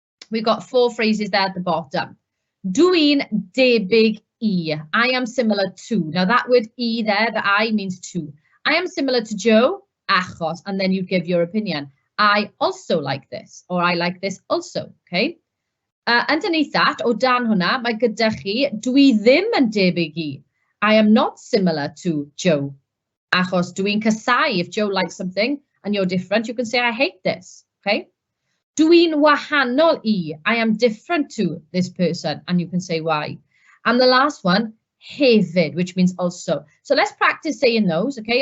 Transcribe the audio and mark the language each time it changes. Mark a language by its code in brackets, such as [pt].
[en] We've got 4 phrases there at the bottom. [cy] Dwi'n debyg I. [en] I am similar to. Now that word I there, the I means to. I am similar to Joe, achos, and then you give your opinion. I also like this, or I like this also, okay? Underneath that, [cy] o dan hwnna, mae gyda chi, dwi ddim yn debyg I. [en] I am not similar to Joe. [cy] Achos dwi'n casau, [en] if Joe likes something and you're different, you can say, I hate this, okay? [cy] Dwi'n wahanol I. [en] I am different to this person, and you can say why. And the last one, hefyd, which means also. So let's practice saying those, okay?